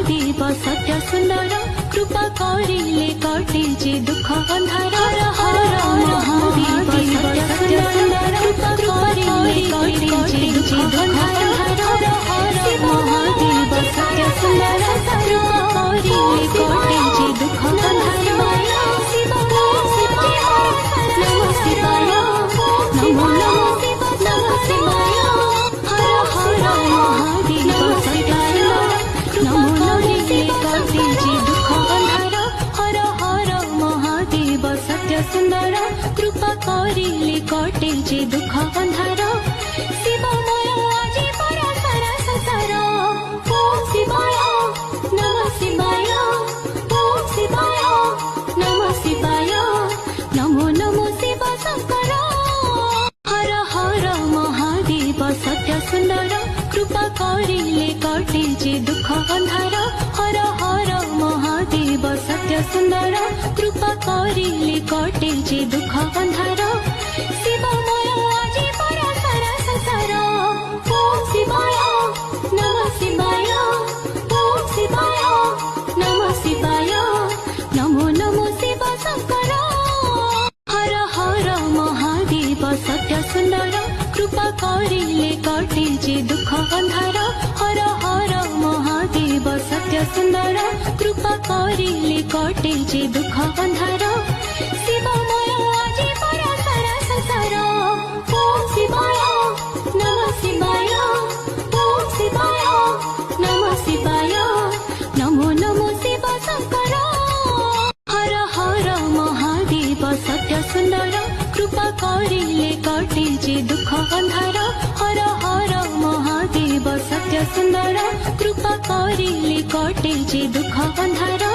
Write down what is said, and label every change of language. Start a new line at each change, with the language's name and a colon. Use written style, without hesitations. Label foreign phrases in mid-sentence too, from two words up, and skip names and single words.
Bhojpuri: महादेव सत्य सुंदर कृपा करिले कटे जे दुख अंधार। हर हर महादेव सत्य सुंदर कृपा करिले कटे जे दुख अंधार। हर हर महादेव सत्य सुंदर कृपा करिले कटे जे दुख अंधार।
Sanskrit: नमो शिवाय नमो नमो शिवाय।
Bhojpuri: हर हर महादेव सत्य
Sanskrit: नमो नमो
Bhojpuri: कटे जे दुख अंधार। हर हर महादेव सत्य सुंदर कृपा करिले कटे जे दुख अंधार। शिवमय आजी पराशर संसार।
Sanskrit: ओम शिवाय नमः शिवाय। ओम शिवाय नमः शिवाय। नमो नमो शिव शंकर।
Bhojpuri: हर हर महादेव सत्य सुंदर कृपा करिले कटे जे दुख अंधार। हर हर महादेव सत्य सुंदर कृपा करिले कटे जे दुख अंधार। शिवमय आजी पराशर संसार।
Sanskrit: ओम शिवाय नमः शिवाय। ओम शिवाय नमः शिवाय। नमो नमो शिव शंकर।
Bhojpuri: हर हर महादेव सत्य सुंदर कृपा करिले कटे जे दुख अंधार। हर हर महादेव सत्य सुंदर कृपा करिले कटे जे दुख अंधार। शिवमय आजी पराशर संसार।
Sanskrit: ओम शिवाय नमः शिवाय। ओम शिवाय नमः शिवाय। नमो नमो शिव शंकर।
Bhojpuri: हर हर महादेव सत्य सुंदर कृपा करिले कटे जे दुख अंधार। हर हर महादेव सत्य सुंदर कृपा करिले कटे जे दुख अंधार।